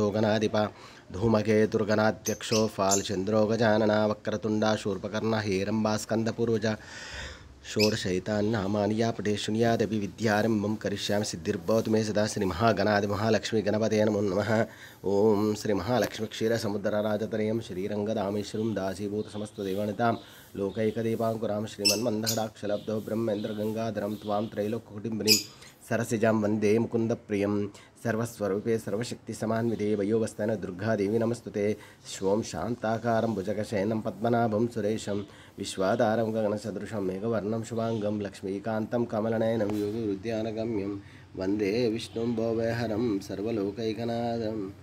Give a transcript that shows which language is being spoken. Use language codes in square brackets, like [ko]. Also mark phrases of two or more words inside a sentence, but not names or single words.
[sa] గణాధిప ధూమకేతుర్గణాధ్యక్షో ఫాల్చంద్రో గజానన వక్రతుండా శూర్పకర్ణ హేరంబాస్కందపూర్వజ షోడశైతాన్నామాని యా పటే శృణుయాదపి విద్యారంభం కరిష్యామి సిద్ధిర్భవతు మే సదా శ్రీ మహాగణాది మహాలక్ష్మీ గణపతే నమో నమః ఓం శ్రీ మహాలక్ష్మి క్షీరసముద్రరాజతనయం శ్రీరంగదామేశ్వరం దాసీభూత సమస్తదేవనితాం లోకైకదీపాంకురాం శ్రీమన్మందహడాక్షలబ్ధో బ్రహ్మేంద్రగంగాధరం త్వాం త్రైలోక్యకుటుంబిनीं सरसिजां वंदे मुकुंद प्रियं सर्वस्वरूपे सर्वशक्ति समान्विते वयोवस्थान दुर्गादेवी नमस्तुते श्वं शांताकारं भुजगशयनं पद्मनाभं सुरेशं विश्वाधारं गगनसदृशं मेघवर्णं शुभांगं लक्ष्मीकान्तं कमलनयनं योगिवृद्ध्यानगम्यं वंदे विष्णुं भवहरं सर्वलोकैकनाथं